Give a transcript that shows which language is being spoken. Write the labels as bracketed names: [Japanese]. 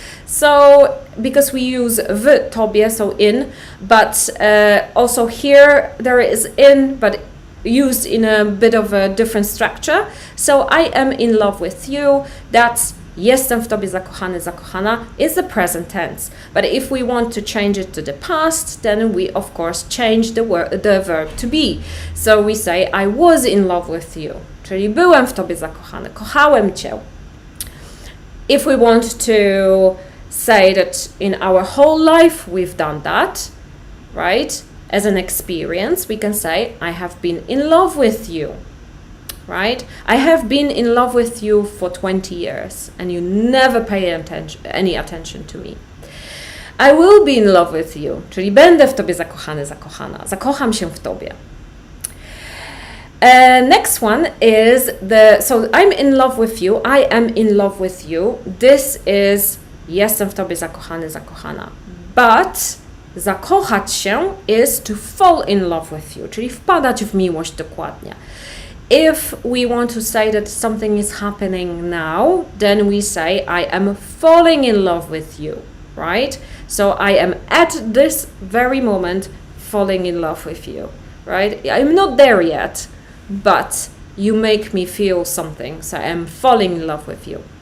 [English] So because we use [Polish] w tobie, [English] so in, but also here there is in, but used in a bit of a different structure. So I am in love with you, that's [Polish] jestem w tobie zakochany, zakochana [English] is the present tense. But if we want to change it to the past, then we of course change the verb to be. So we say I was in love with you, [Polish] czyli byłem w tobie zakochany, kochałem cię. [English] If we want to say that in our whole life we've done that, right? As an experience, we can say I have been in love with you. Right? I have been in love with you for 20 years and you never pay any attention to me. I will be in love with you, [Polish] czyli będę w tobie zakochany, zakochana. Zakocham się w tobie. [English] Next one is so I'm in love with you, I am in love with you. This is [Polish] jestem w tobie zakochany, zakochana. [English] But [Polish] zakochać się [English] is to fall in love with you, [Polish] czyli wpadać w miłość dokładnie. [English] If we want to say that something is happening now, then we say I am falling in love with you, right? So I am at this very moment falling in love with you, right? I'm not there yet, but you make me feel something, so I am falling in love with you.